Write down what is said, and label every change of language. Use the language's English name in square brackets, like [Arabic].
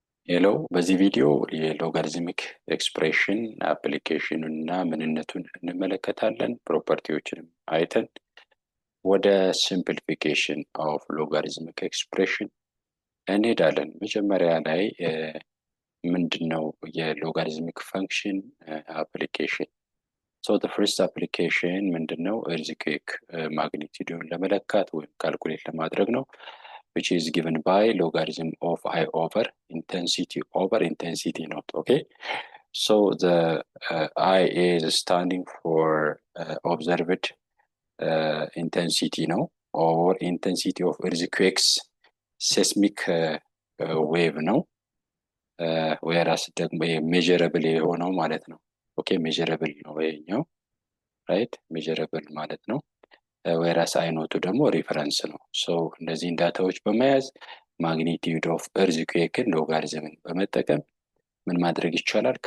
[Amharic] ሄሎ በዚህ ቪዲዮ የሎጋሪዝሚክ ኤክስፕሬሽን አፕሊኬሽን እና ምንነቱን እንመለከታለን። ፕሮፐርቲዎችንም አይተን ወደ ሲምፕሊፊኬሽን ኦፍ ሎጋሪዝሚክ ኤክስፕሬሽን እንሄዳለን። መጀመሪያ ላይ ምንድነው የሎጋሪዝሚክ ፈንክሽን አፕሊኬሽን? [English] ሶ the first application [Amharic] ምንድነው? እርዝኩዌክ ማግኒቲዩዱን ለመለካት ወይም ካልኩሌት ለማድረግ ነው [English] which is given by logarithm of I over intensity not. Okay, so the I is standing for observed intensity no, or intensity of earthquakes seismic wave ነው። [Amharic] whereas ደግሞ measurable የሆነው ማለት ነው። ኦኬ measurable ነው ይሄኛው right measurable ማለት ነው። whereas አይኖቱ ደግሞ ሪፈረንስ ነው። ሶ እነዚህን ዳታዎች በመያዝ ማግኒቲዩድ ኦፍ እርዝኩዌክን ሎጋሪዝምን በመጠቀም ምን ማድረግ ይቻላል?